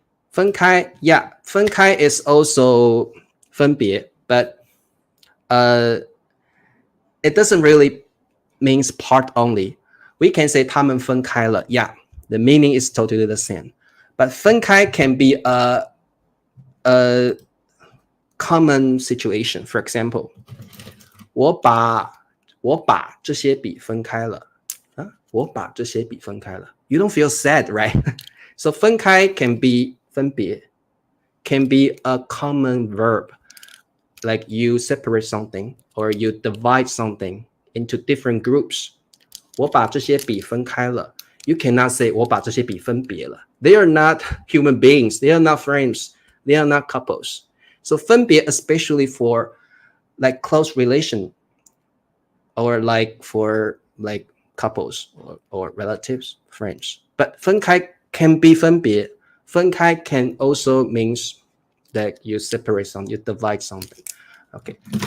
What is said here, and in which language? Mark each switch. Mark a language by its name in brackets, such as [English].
[English] 分开 yeah, 分开 is also 分别, but it doesn't really means part only. We can say [Chinese] 他们分开了 [English] yeah, the meaning is totally the same. But 分开 can be a common situation. For example, [Chinese] 我把这些笔分开了。我把这些笔分开了。 [English] You don't feel sad, right? So 分开 can be 分别 can be a common verb. Like you separate something or you divide something into different groups. [Chinese] 我把这些笔分开了。 [English] You cannot say [Chinese] 我把这些笔分别了。 [English] They are not human beings. They are not friends. They are not couples. So 分别 especially for like close relation or like for like couples or relatives, friends. But 分开 can be 分别。 分开 can also means that you separate something, you divide something. Okay.